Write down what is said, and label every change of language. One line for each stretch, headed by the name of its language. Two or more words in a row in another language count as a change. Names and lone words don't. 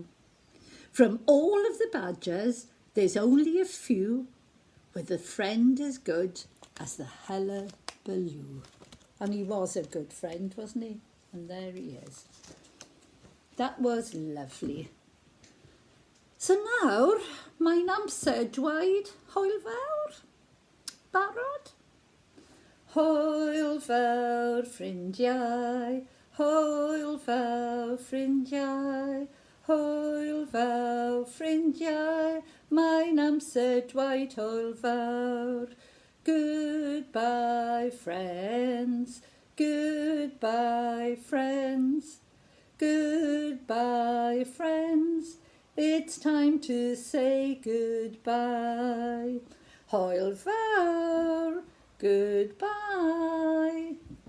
English: From all of the badgers, there's only a few with a friend as good as the Hullabaloo. And he was a good friend, wasn't he? And there he is. That was lovely.
Welsh: So nawr, mae'n amser dweud hwyl fawr. Barod? Hwyl fawr ffrindiau, hwyl fawr ffrindiau, hwyl fawr ffrindiau, mae'n amser dweud hwyl fawr.
English: Goodbye friends, goodbye friends, goodbye friends, it's time to say goodbye.
Welsh: Hwyl fawr,
English: goodbye.